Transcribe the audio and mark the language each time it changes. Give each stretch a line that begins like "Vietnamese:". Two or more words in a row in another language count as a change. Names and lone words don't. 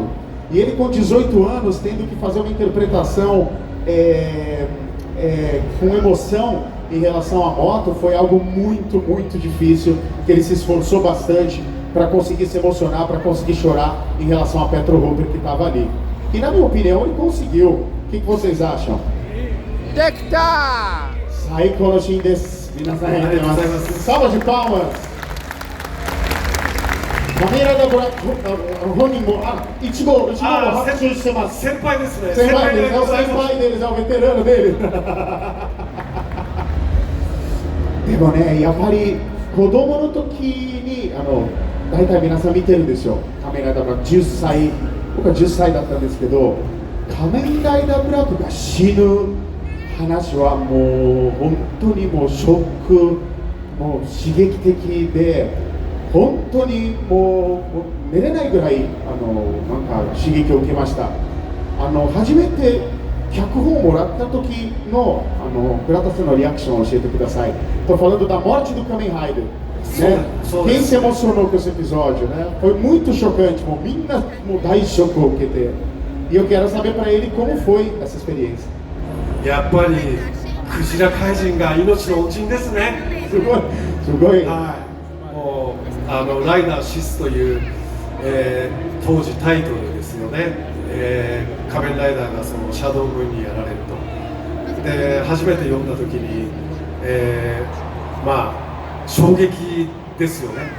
Portuguese: E ele com 18 anos tendo que fazer uma interpretação com emoção em relação à moto, foi algo muito, muito difícil, que ele se esforçou bastante para conseguir se emocionar, para conseguir chorar em relação a Petro Hopper que estava ali. E na minha opinião ele conseguiu. O que vocês acham? Decta!
Japanese: 最高のシーンです.
Portuguese: Salva de palmas!
Japanese: Kamen Rider Black 本人も一号を拍手してます。先輩ですね。先輩です。先輩
Portuguese: deles, é o veterano dele.
Japanese: でもね、やっぱり子供の時に大体皆さん見てるでしょ。仮面ライダーブラック10歳、僕は10歳だったんですけど、仮面ライダーブラックが死ぬ話はもう本当にもうショック、もう刺激的で。本当にもう寝れないぐらいなんか刺激を受けました。初めて脚本をもらった時の倉田さんのリアクションを教えてください。
Portuguese: Estou falando da morte do Kamen Rider, né? Quem se emocionou com esse episódio, né? Foi muito chocante,
Japanese: もうみんなもう大ショックを受けて。
Portuguese: E eu quero saber para ele como foi essa experiência.
Japanese: やっぱりクジラ怪人が命の恩人ですね。すごいすごい。はい。もうライダーシスという、当時タイトルですよね、仮面ライダーがそのシャドウムーンにやられるとで初めて読んだ時に、衝撃ですよね。